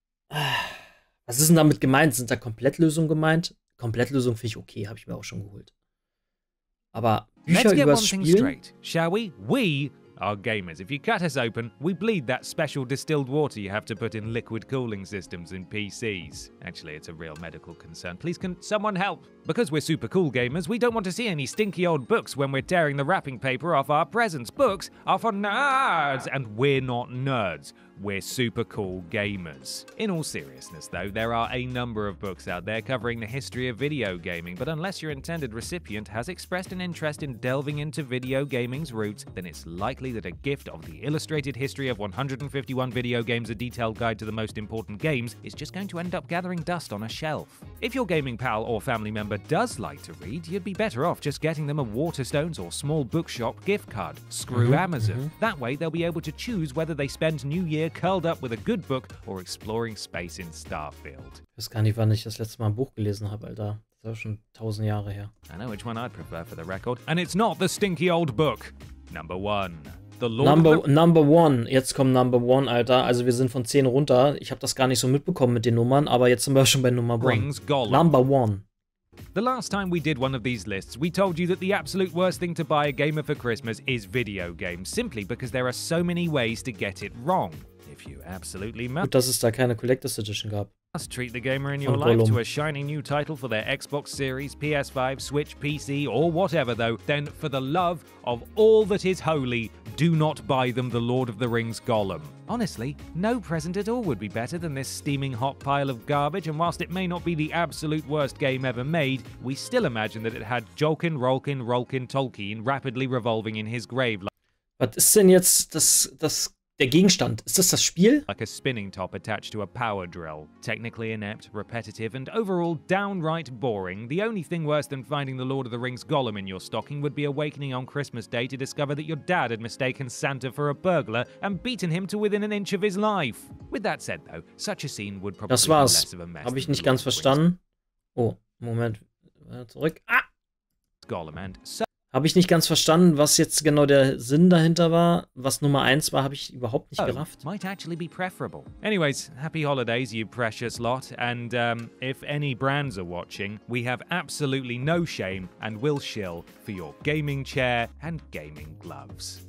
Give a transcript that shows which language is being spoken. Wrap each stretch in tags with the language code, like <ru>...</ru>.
<de>Was ist denn damit gemeint? Sind da Komplettlösungen gemeint? Komplettlösung finde ich okay, habe ich mir auch schon geholt. Aber</de> <en>Let's</en> <de>Bücher</de> <en>get one</en> <de>übers</de> <en>thing</en> <de>Spielen?</de> <en>straight, shall we? We are gamers. If you cut us open, we bleed that special distilled water you have to put in liquid cooling systems in PCs. Actually, it's a real medical concern. Please can someone help? Because we're super cool gamers, we don't want to see any stinky old books when we're tearing the wrapping paper off our presents. Books are for nerds, and we're not nerds. We're super cool gamers. In all seriousness though, there are a number of books out there covering the history of video gaming, but unless your intended recipient has expressed an interest in delving into video gaming's roots, then it's likely that a gift of the illustrated history of 151 video games, a detailed guide to the most important games, is just going to end up gathering dust on a shelf. If your gaming pal or family member does like to read, you'd be better off just getting them a Waterstones or small bookshop gift card. Screw Amazon. That way they'll be able to choose whether they spend New Year curled up with a good book or exploring space in Starfield.</en> <de>Ich weiß gar nicht, wann ich das letzte Mal ein Buch gelesen habe, Alter. Das ist schon 1000 Jahre her.</de> <en>I know which one I'd prefer for the record, and it's not the stinky old book. Number 1. The Lord Number one.</en> <de>Jetzt kommt</de> <en>Number One,</en> <de>Alter. Also wir sind von 10 runter. Ich habe das gar nicht so mitbekommen mit den Nummern, aber jetzt sind wir schon bei Number One.</de> <en>Number One. The last time we did one of these lists, we told you that the absolute worst thing to buy a gamer for Christmas is video games, simply because there are so many ways to get it wrong. If you absolutely</en> <de>Gut, dass es da keine Collector's Edition gab.</de> <en>must treat the gamer in your life to a shiny new title for their Xbox Series, PS5, Switch, PC, or whatever though, then for the love of all that is holy, do not buy them the Lord of the Rings Gollum. Honestly, no present at all would be better than this steaming hot pile of garbage, and whilst it may not be the absolute worst game ever made, we still imagine that it had Jolkin, Rolkin, Tolkien rapidly revolving in his grave</en> <de>Was ist denn jetzt der Gegenstand? Ist das Spiel?</de> <en>like a spinning top attached to a power drill. Technically inept, repetitive, and overall downright boring, the only thing worse than finding the Lord of the Rings Gollum in your stocking would be awakening on Christmas Day to discover that your dad had mistaken Santa for a burglar and beaten him to within an inch of his life. With that said though, such a scene would probably</en> <de>Das</de> <en>be</en> <de>war's.</de> <en>less of a mess.</en> <de>Habe ich nicht ganz verstanden. Oh, Moment. Zurück. Ah!</de> <en>Gollum and</en> <de>Habe ich nicht ganz verstanden, was jetzt genau der Sinn dahinter war. Was Nummer 1 war, habe ich überhaupt nicht gerafft.</de> <en>might actually be preferable. Anyways, happy holidays, you precious lot. And if any brands are watching, we have absolutely no shame and will shill for your gaming chair and gaming gloves.</en>